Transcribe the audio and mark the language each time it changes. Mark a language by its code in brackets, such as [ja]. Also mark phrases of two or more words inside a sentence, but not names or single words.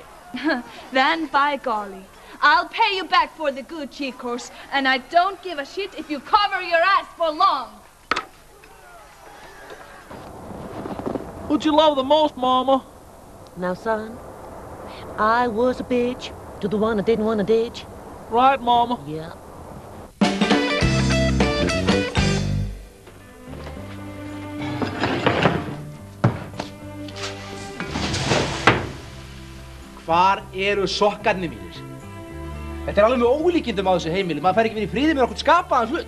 [en] Then, by golly, I'll pay you back for the good cheek course, and I don't give a shit if you cover your ass for long. Who'd you love the most, Mama? Now, son, I was a bitch to the one that didn't want to ditch. Right, Mama? Yeah. [is] Hvar eru sokkarnir mínir? Þetta alveg með ólíkindum á þessu heimili. Maður fær ekki verið í friði með okkur skapaðan hlut.